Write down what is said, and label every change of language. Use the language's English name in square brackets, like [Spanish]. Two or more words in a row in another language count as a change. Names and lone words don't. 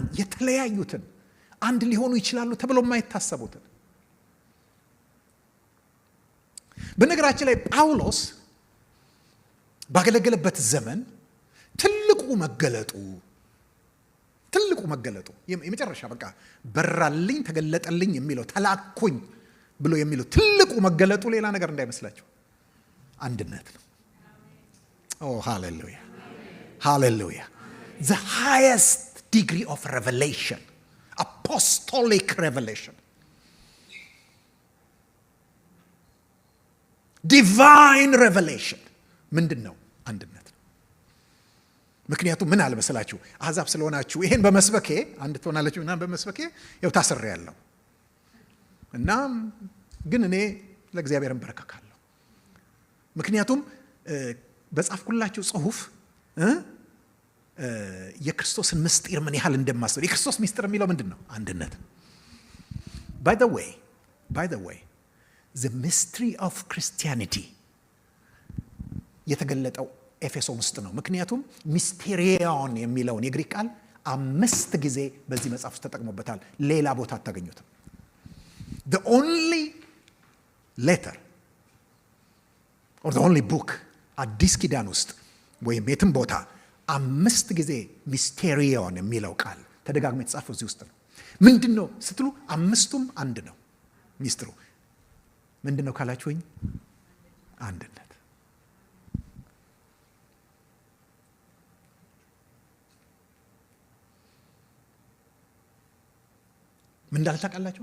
[Amharic] የተለያዩትን አንድ ሊሆኑ ይችላሉ ተብሎ የማይታሰቡትን። በነገራችን ላይ ጳውሎስ ባገለገለበት ዘመን ትልቁ መገለጡ የመጨረሻ በቃ በራልኝ ተገለጠልኝ የሚለው ተላኩኝ ብሎ የሚለው ትልቁ መገለጡ ሌላ ነገር እንዳይመስላችሁ አንድነት ነው። ኦ ሃሌሉያ ሃሌሉያ! [English] the highest degree of revelation, apostolic revelation, divine revelation [Amharic] ምንድን ነው? አንድነት ነው። ምክንያቱም ምን አለ መሰላችሁ? አሕዛብ ስለሆናችሁ ይሄን በመስበኬ አንድ ትሆናላችሁ እና በመስበኬ ያው ታስሬያለሁ እና ግን እኔ ለእግዚአብሔር እንበረከካለሁ። ምክንያቱም በጻፍኩላችሁ ጽሁፍ የክርስቶስን ምስጢር ምን ያህል እንደማስተው። የክርስቶስ ምስጢር የሚለው ምንድን ነው? አንድነት። [English] by the way the mystery of Christianity [Amharic] የተገለጠው ኤፌሶን ውስጥ ነው። ምክንያቱም ሚስቴሪዮን የሚለውን የግሪክ ቃል 5 ጊዜ በዚህ መጽሐፍ ውስጥ ተጠቅሞበታል። ሌላ ቦታ አታገኙትም። [English] the only letter or the only book [Amharic] አዲስ ኪዳን ውስጥ ወይም የትም ቦታ 5 ጊዜ ሚስቴሪዮን የሚለው ቃል ተደጋግሞ የተጻፈው እዚህ ውስጥ ነው። ምንድን ነው ስትሉ 5ቱም አንድ ነው። ሚስጥሩ ምንድን ነው ካላችሁኝ፣ አንድነት። ምን እንዳለ ታውቃላችሁ?